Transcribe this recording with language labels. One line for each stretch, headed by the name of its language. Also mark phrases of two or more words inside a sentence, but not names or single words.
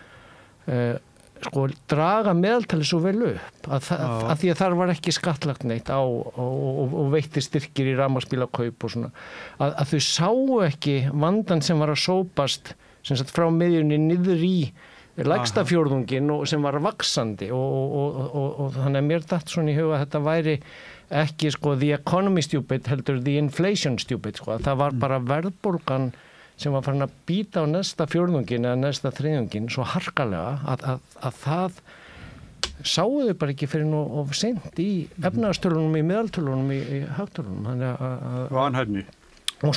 Icelandic: draga meðaltali svo vel upp að því að þar var ekki skattlagt neitt og veitti styrkir í rafmagnsbílakaup og svona að þau sáu ekki vandan sem var að sópast sem sagt frá miðjunni niður í lægsta fjórðunginn og sem var vaxandi og þannig að mér datt svona í huga að þetta væri ekki sko
English: the economy stupid
Icelandic: heldur
English: the inflation stupid
Icelandic: sko, það var bara verðbólgan sem var farin að býta á næsta fjórðunginn eða næsta þriðjunginn svo harkalega að það sáuðu bara ekki fyrir nú of seint í efnahagstölunum, í meðaltölunum, í hagtölunum. Þannig að vanhæfni. Og